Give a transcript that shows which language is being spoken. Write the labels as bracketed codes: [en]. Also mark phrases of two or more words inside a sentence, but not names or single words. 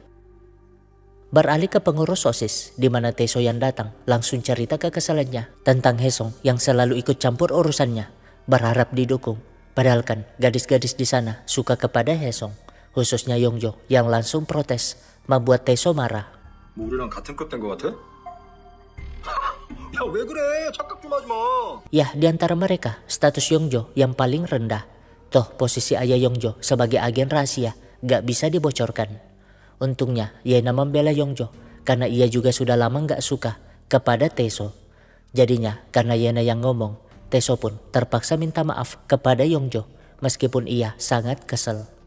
[id] Beralih ke pengurus OSIS, di mana Tae-so yang datang langsung cerita kekesalannya tentang Haesung yang selalu ikut campur urusannya, berharap didukung. Padahal kan gadis-gadis di sana suka kepada Haesung, khususnya Yongjo yang langsung protes, membuat Tae-so marah. [ko] 우리랑 같은 급 된 것 같아? 야, 왜 그래? 착각 좀 하지 마. [id] Ya, di antara mereka status Yongjo yang paling rendah. Toh posisi ayah Yongjo sebagai agen rahasia gak bisa dibocorkan. Untungnya Yena membela Yongjo karena ia juga sudah lama gak suka kepada Tae-so. Jadinya karena Yena yang ngomong, Tae-so pun terpaksa minta maaf kepada Yongjo meskipun ia sangat kesel.